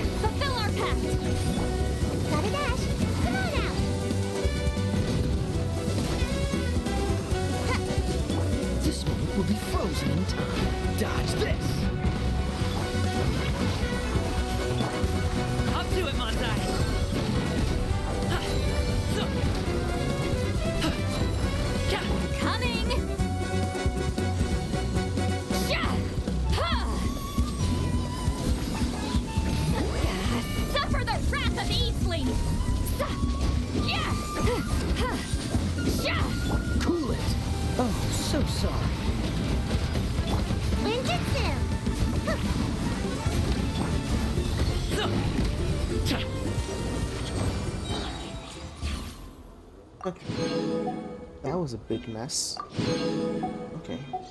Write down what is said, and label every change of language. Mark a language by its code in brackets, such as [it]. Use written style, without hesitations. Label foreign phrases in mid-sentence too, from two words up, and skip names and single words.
[en] Fulfill our pact! Gotta dash! Come on out! This moment will be frozen in time. Dodge this. Up to it, Manzai! Ha. So. Ha. Ja. Coming! Sha! Ha! Suffer the wrath of Eastling! Sa! Yeah! Ha! Sha! Cool it. Oh, so sorry. Ninjutsu! So. Ja. Okay. That was a big mess. Okay.